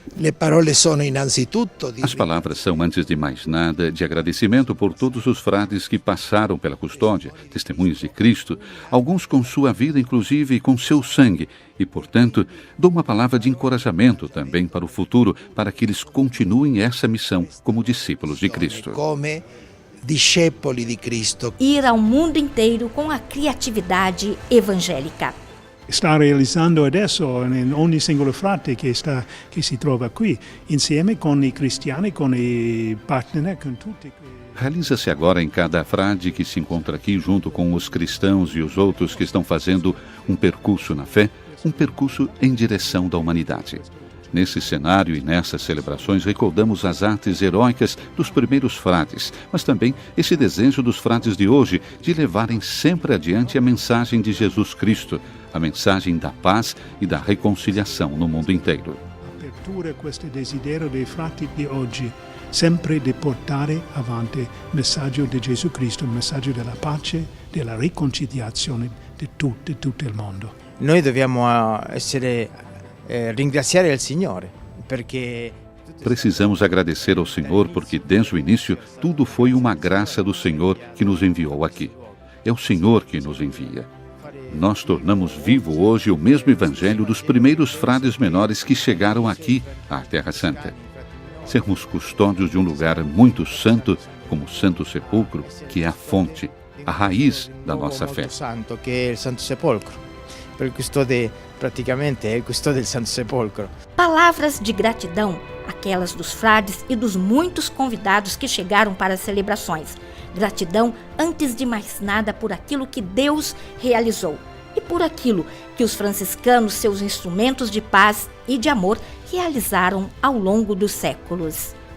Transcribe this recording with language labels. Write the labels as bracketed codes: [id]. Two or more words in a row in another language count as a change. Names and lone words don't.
[pt] As palavras são, antes de mais nada, de agradecimento por todos os frades que passaram pela custódia, testemunhas de Cristo, alguns com sua vida, inclusive com seu sangue, e, portanto, dou uma palavra de encorajamento também para o futuro, para que eles continuem essa missão como discípulos de Cristo. Ir ao mundo inteiro com a criatividade evangélica. [it] Sta realizzando adesso in ogni singolo frate che si trova qui, insieme con i cristiani, con i partner, con tutti. [pt] Realiza-se agora em cada frade que se encontra aqui, junto com os cristãos e os outros que estão fazendo um percurso na fé, um percurso em direção da humanidade. Nesse cenário e nessas celebrações recordamos as artes heróicas dos primeiros frades, mas também esse desejo dos frades de hoje de levarem sempre adiante a mensagem de Jesus Cristo, a mensagem da paz e da reconciliação no mundo inteiro. [it] Apertura questo desiderio dei frati di oggi, sempre di portare avanti il messaggio di Gesù Cristo, il messaggio della pace, della riconciliazione di tutto il mondo. Noi dobbiamo ringraziare il Signore, perché [pt] precisamos agradecer ao Senhor porque desde o início tudo foi uma graça do Senhor que nos enviou aqui. É o Senhor que nos envia. Nós tornamos vivo hoje o mesmo evangelho dos primeiros frades menores que chegaram aqui à Terra Santa. Sermos custódios de um lugar muito santo, como o Santo Sepulcro, que é a fonte, a raiz da nossa fé. Santo, que é o Santo Sepulcro. [it] Per custode, praticamente, [pt] é o [it] custode del Santo Sepolcro. [pt] Palavras de gratidão, aquelas dos frades e dos muitos convidados que chegaram para as celebrações. Gratidão, antes de mais nada, por aquilo que Deus realizou e por aquilo que os franciscanos, seus instrumentos de paz e de amor, realizaram ao longo dos séculos.